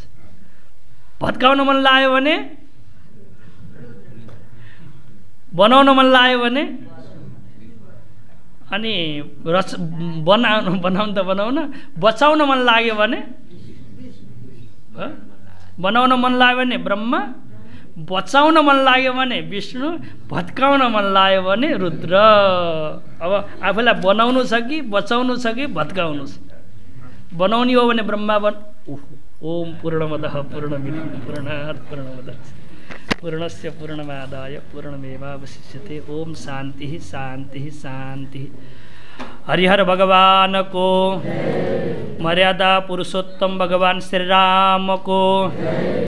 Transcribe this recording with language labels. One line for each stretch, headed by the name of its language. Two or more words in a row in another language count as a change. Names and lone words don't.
Nepali: भत्काउन मन लाग्यो भने, बनाउन मन लाग्यो भने, अनि बनाउन त बनाउन, बचाउन मन लाग्यो भने, बनाउन मन लाग्यो भने ब्रह्मा, बचाउन मन लाग्यो भने विष्णु, भत्काउन मन लाग्यो भने रुद्र। अब आफूलाई बनाउनु छ कि बचाउनु छ कि भत्काउनु छ? बनाउने हो भने ब्रह्मा
Sanskrit: ओम पूर्णमदः पूर्णमिदं पूर्णात् पूर्णमुदच्यते पूर्णस्य पूर्णमादाय पूर्णमेवावशिष्यते। ओम शांति शांति शांति।
Nepali: हरिहर भगवान को, मर्यादा पुरुषोत्तम भगवान श्री राम को।